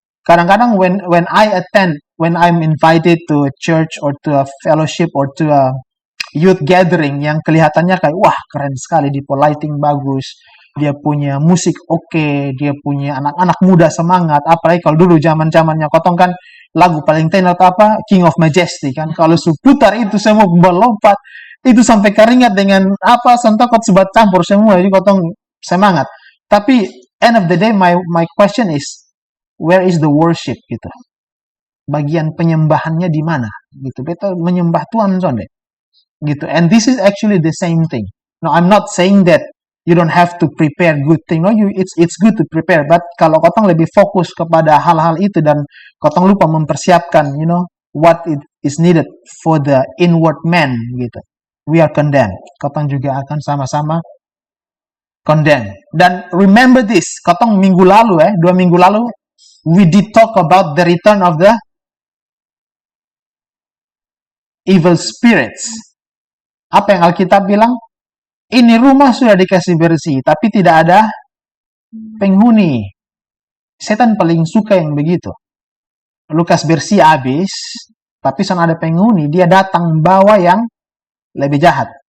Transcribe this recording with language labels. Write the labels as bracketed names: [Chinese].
[Indonesian] Kadang-kadang [English] when I'm invited to a church or to a fellowship or to a youth gathering [Indonesian] yang kelihatannya kayak wah keren sekali, di lighting bagus, dia punya musik oke, dia punya anak-anak muda semangat, apalagi kalau dulu zaman-zamannya kotong kan lagu paling tenar apa King of Majesty kan, kalau seputar itu semua melompat, itu sampai keringat dengan apa sentokot sebat campur semua, jadi kotong semangat. [English] Tapi end of the day my question is, where is the worship gitu? [Indonesian] Bagian penyembahannya di mana gitu? Beta menyembah Tuhan sonde gitu. [English] And this is actually the same thing. No, I'm not saying that you don't have to prepare good thing. No, it's good to prepare. But [Indonesian] kalau kotong lebih fokus kepada hal-hal itu dan kotong lupa mempersiapkan, [English] what it is needed for the inward man gitu, we are condemned. [Indonesian] Kotong juga akan sama-sama [English] condemned. Dan remember this, [Indonesian] kotong 2 minggu lalu, [English] we did talk about the return of the evil spirits. [Indonesian] Apa yang Alkitab bilang? Ini rumah sudah dikasih bersih, tapi tidak ada penghuni. Setan paling suka yang begitu. Lukas bersih habis, tapi sana ada penghuni, dia datang bawa yang lebih jahat.